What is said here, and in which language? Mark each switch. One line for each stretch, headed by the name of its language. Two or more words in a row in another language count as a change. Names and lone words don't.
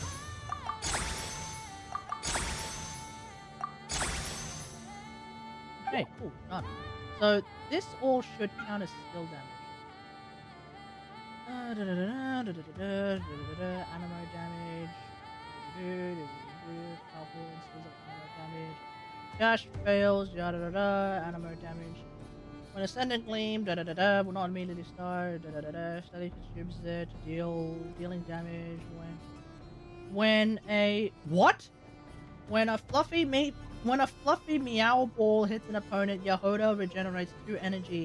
English: Okay, cool, done. So this all should count as skill damage. Animo damage. Powerful instances of animo damage. Dash fails, yada da da, animo damage. When Ascendant Gleam, will not immediately start, steady consumes it, dealing damage when a fluffy meow ball hits an opponent, Yahoda regenerates 2 energy.